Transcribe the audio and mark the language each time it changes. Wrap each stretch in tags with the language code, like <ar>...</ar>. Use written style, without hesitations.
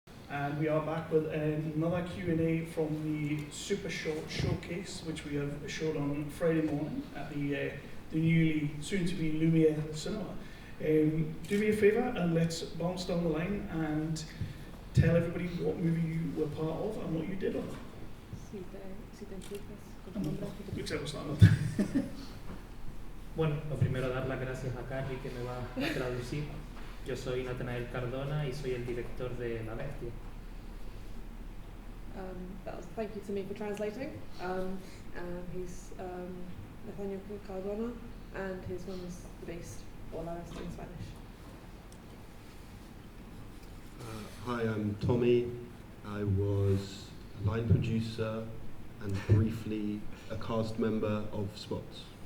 <en>and we are back with another Q&A from the Super Short Showcase, which we have showed on Friday morning at the newly soon-to-be Lumiere Cinema. Do me a favour and let's bounce down the line and tell everybody what movie you were part of and what you did on it.</en> <es>Si te empiezas con tu nombre. Bueno, lo primero dar las gracias a Carly que me va a traducir. Yo soy Nathanael Cardona y soy el director de La Bestia.</es> <en>Thank you to me for translating. He's Nathanael Cardona, and his one is The Beast, or La Bestia in Spanish. Hi, I'm Tommy. I was a line producer and briefly a cast member of Spots.</en>